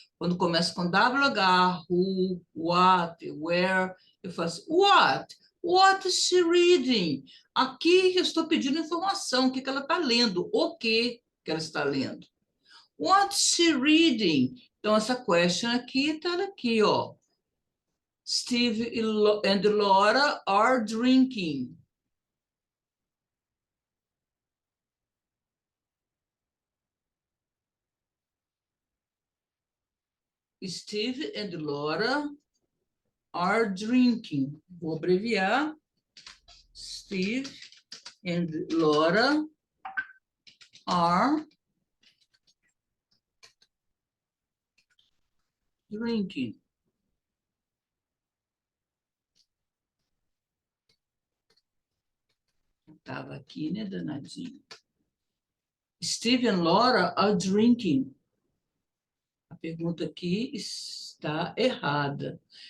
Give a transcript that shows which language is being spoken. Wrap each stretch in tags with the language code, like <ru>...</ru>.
<pt>Quando começa com WH, who, what, where, eu faço what?</pt> <en>What is she reading?</en> <pt>Aqui eu estou pedindo informação, o que ela está lendo, o que ela está lendo.</pt> <en>What's she reading?</en> <pt>Então, essa question aqui está aqui, ó.</pt> <en>Steve and Laura are drinking. Steve and Laura are drinking.</en> <pt>Vou abreviar.</pt> <en>Steve and Laura are drinking.</en> <pt>Estava aqui, né, danadinho?</pt> <en>Steve and Laura are drinking.</en> <pt>A pergunta aqui está errada.</pt>